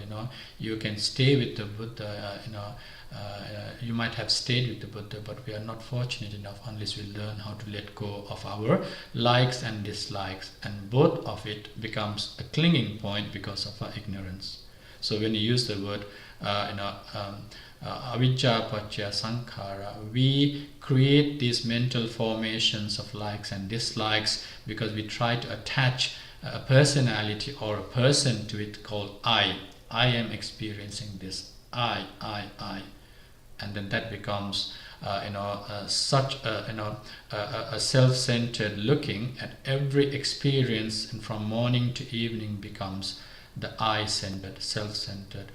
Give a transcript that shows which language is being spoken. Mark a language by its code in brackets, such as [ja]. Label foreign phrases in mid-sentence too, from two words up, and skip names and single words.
[en] You can stay with the Buddha. You might have stayed with the Buddha, but we are not fortunate enough unless we learn how to let go of our likes and dislikes, and both of it becomes a clinging point because of our ignorance. So when you use the word [pi] avijja paccaya sankhara, [en] we create these mental formations of likes and dislikes because we try to attach a personality or a person to it, called I am experiencing this, I, and then that becomes such a self-centered looking at every experience, and from morning to evening becomes the I-centered, self-centered.